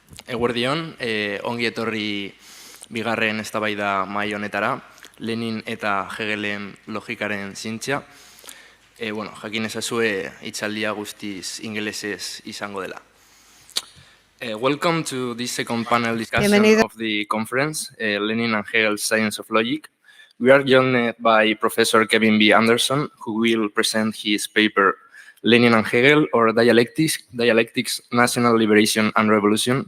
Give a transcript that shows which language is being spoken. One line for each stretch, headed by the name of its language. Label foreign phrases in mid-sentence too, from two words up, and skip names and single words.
Basque: Eguerdion, ongi etorri bigarren eztabaida mahai honetara, Lenin eta Hegelen logikaren zientzia. Jakin ezazue hitzaldia guztiz ingelesez izango dela.
English: Welcome to this second panel discussion of the conference, Lenin and Hegel's Science of Logic. We are joined by Professor Kevin B. Anderson, who will present his paper, Lenin and Hegel, or Dialectics, National Liberation and Revolution.